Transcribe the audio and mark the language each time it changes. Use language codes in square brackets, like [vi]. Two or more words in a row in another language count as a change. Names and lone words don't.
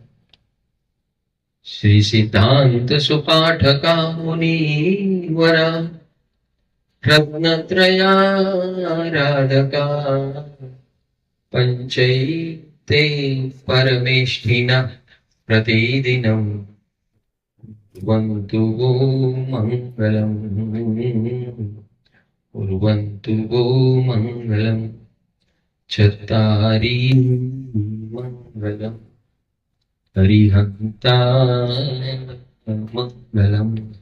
[sa] श्री सिद्धान्त सुपाठका मुनिवरा रत्नत्रयाराधका पञ्चैते परमेष्ठिना प्रतिदिनम कुर्वन्तु वो मङ्गलम् कुर्वन्तु वो मङ्गलम् [pra] चत्तारि मङ्गलम् हरिहन्ता मङ्गलम्